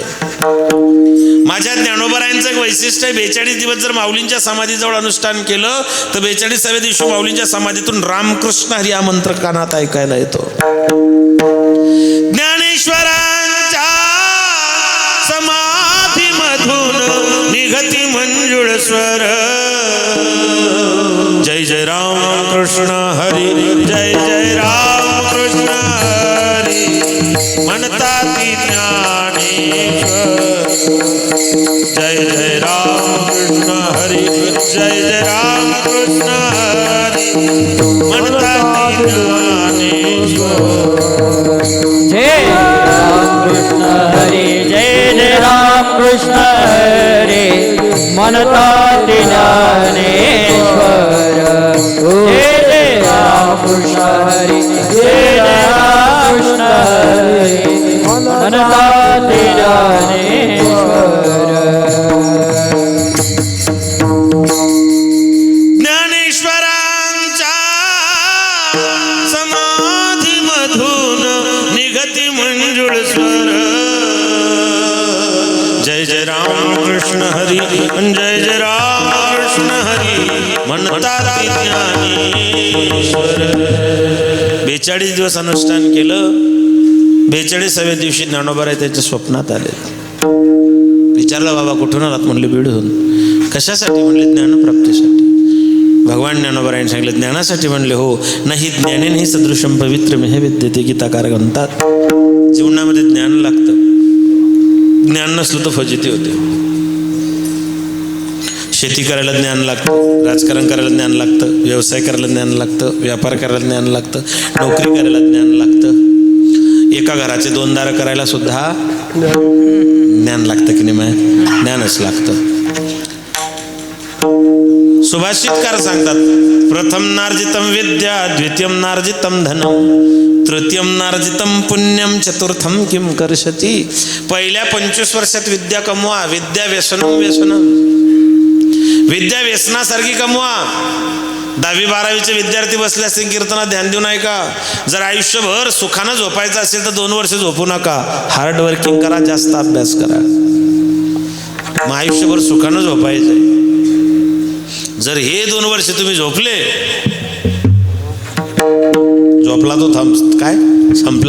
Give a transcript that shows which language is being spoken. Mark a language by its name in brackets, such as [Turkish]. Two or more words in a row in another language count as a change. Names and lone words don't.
[Marathi] माझ्या ज्ञानोबरायांचं एक वैशिष्ट्य आहे, 42 दिवस जर माऊलींच्या समाधीजवळ अनुष्ठान केलं तर 42व्या दिवशी माऊलींच्या समाधीतून रामकृष्ण हरी हा मंत्र कानात ऐकायला येतो. ज्ञानेश्वर ज्ञानेश्वरांच्या समाधीमधून निघती मंजुळ स्वर. जय जय राम कृष्ण हरी, जय जय राम कृष्ण हरी, म्हणतात ज्ञानेश्वर. जय जय राम कृष्ण हरी, जय जय राम कृष्ण हरी, म्हणतात ज्ञानेश्वर. जय राम कृष्ण हरी, जय जय राम कृष्ण हरी, म्हणतात ज्ञानेश्वर. जय जय राम कृष्ण हरी, जय जय राम कृष्ण हरी, म्हणतात ज्ञानेश्वर. ज्ञानेश्वरांच्या समाधीमधून निघती मंजुळ स्वर. जय जय राम कृष्ण हरी, जय जय राम कृष्ण हरी, म्हणतात ज्ञानेश्वर. 42 दिवस अनुष्ठान केलं. 42व्या दिवशी ज्ञानोबा त्यांच्या स्वप्नात आले. विचारलं, बाबा कुठून आलात? म्हणले बीडहून. कशासाठी? म्हणले ज्ञानप्राप्तीसाठी. भगवान ज्ञानोबरायांनी सांगितलं ज्ञानासाठी? म्हणले हो. [Sanskrit] नाही ज्ञानेन ही सदृशम पवित्रम हे विद्यते [Marathi] गीताकार म्हणतात. जीवनामध्ये ज्ञान लागतं. ज्ञान नसलं तर फजिती होते. शेती करायला ज्ञान लागतं, राजकारण करायला ज्ञान लागतं, व्यवसाय करायला ज्ञान लागतं, व्यापार करायला ज्ञान लागतं, नोकरी करायला ज्ञान लागतं. एका घराचे 2 दारं करायला सुद्धा ज्ञान लागतं की नाही? ज्ञानच लागतं. सुभाषितकार सांगतात, [Sanskrit] प्रथम नार्जितम विद्या, द्वितीयम नार्जितम धनम, तृतीयम नार्जितम पुण्यम, चतुर्थम किम करशती. [Marathi] पहिल्या 25 वर्षात विद्या कमवा. [Sanskrit] विद्या व्यसनम व्यसनम. [Marathi] विद्या व्यसनासारखी कमवा. 10वी-12वीचे विद्यार्थी बसले असतील कीर्तनात, ध्यान देऊ नये का? जर आयुष्यभर सुखानं झोपायचं असेल तर 2 वर्ष झोपू नका. [English] hard working [Marathi] करा, जास्त अभ्यास करा. मग आयुष्यभर सुखानं झोपायचंय. जर हे 2 वर्ष तुम्ही झोपले, झोपला तो काय संपला.